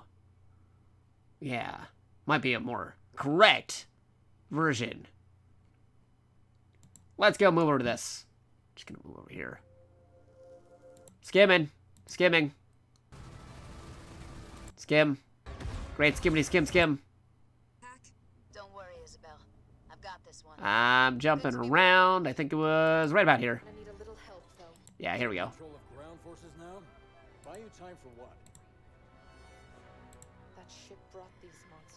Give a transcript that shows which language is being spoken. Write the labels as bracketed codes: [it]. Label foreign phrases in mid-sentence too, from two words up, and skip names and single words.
[en] Yeah, might be a more correct version. Let's go move over to this. Just gonna move over here. Skimming. Skimming. Skim. Great skimmity skim skim. Don't worry, Isabel. I've got this one. I'm jumping around. I think it was right about here. I need a little help, though. Yeah, here we go. Control of ground forces now? Buy you time for what? That ship brought these monsters.